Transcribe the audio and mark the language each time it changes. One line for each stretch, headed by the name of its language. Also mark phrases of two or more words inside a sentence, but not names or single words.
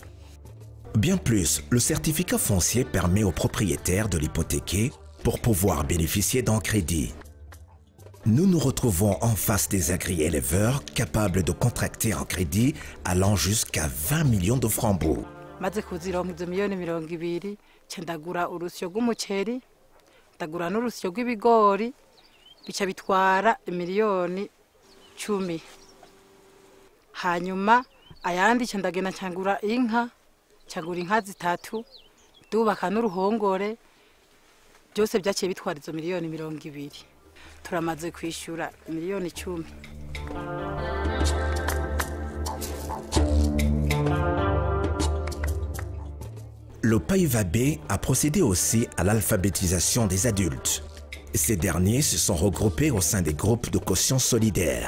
French: Bien plus, le certificat foncier permet aux propriétaires de l'hypothéquer pour pouvoir bénéficier d'un crédit. Nous nous retrouvons en face des agri-éleveurs capables de contracter un crédit allant jusqu'à 20 millions de francs.
Rundi: maze kuzironka izo miliyoni 20 nca ndagura urusyo rw'umuceri ndagura n'urusyo rw'ibigori bica bitwara miliyoni 10 hanyuma ayandi nca ndagenda ncagura inka inka 3 dubaka n'uruhongore byose byaciye bitwara izo miliyoni 20 turamaze kwishura miliyoni 10.
French: Le PAIVAB a procédé aussi à l'alphabétisation des adultes. Ces derniers se sont regroupés au sein des groupes de caution solidaire.